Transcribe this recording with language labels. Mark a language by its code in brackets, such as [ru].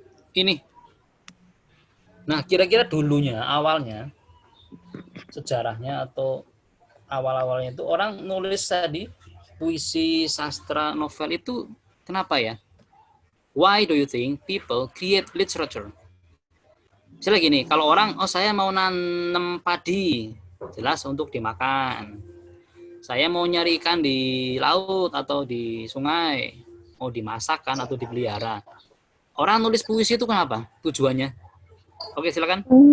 [id] Ini. Nah, kira-kira dulunya, awalnya, sejarahnya atau awal-awalnya itu orang nulis tadi puisi, sastra, novel itu kenapa ya? [en] Why do you think people create literature? [id] Misalnya gini, kalau orang, saya mau nanam padi, jelas untuk dimakan. Saya mau nyari ikan di laut atau di sungai, mau dimasakkan atau dipelihara. Orang nulis puisi itu kenapa? Tujuannya? Oke, silakan.